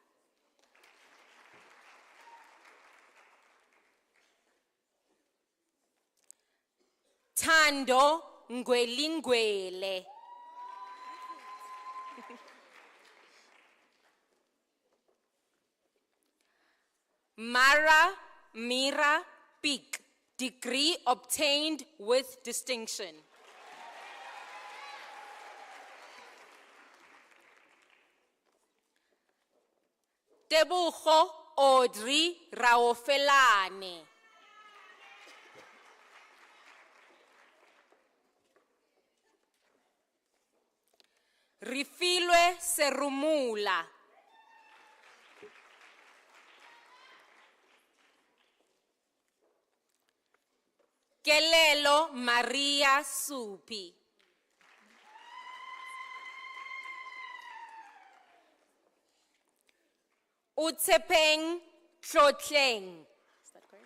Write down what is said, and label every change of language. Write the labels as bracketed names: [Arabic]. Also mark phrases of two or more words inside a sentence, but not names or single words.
[English] Tando Ngwelingwele. Mara Mira Peak, degree obtained with distinction. Tebucho Audrey Raofelane. Rifilwe Serumula. Kelelo Maria Supi. Utsepeng Tlotleng. Is that correct?